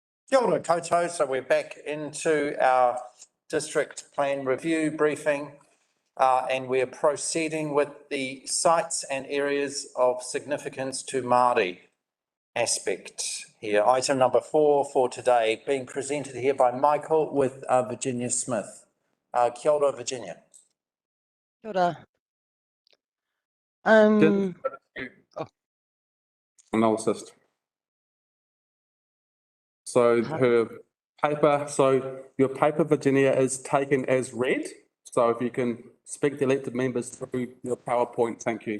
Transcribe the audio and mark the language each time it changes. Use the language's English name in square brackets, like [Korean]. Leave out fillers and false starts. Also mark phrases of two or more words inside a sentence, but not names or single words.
[Māori] Kia ora koutou. [English] So we're back into our district plan review briefing and we're proceeding with the sites and areas of significance to Māori aspect here. Item number 4 for today, being presented here by Michael with Virginia Smith. [Māori] Kia ora, Virginia. Kia ora. [English] And I'll assist. So her paper, so your paper, Virginia, is taken as read. So if you can speak the elected members through your PowerPoint, thank you.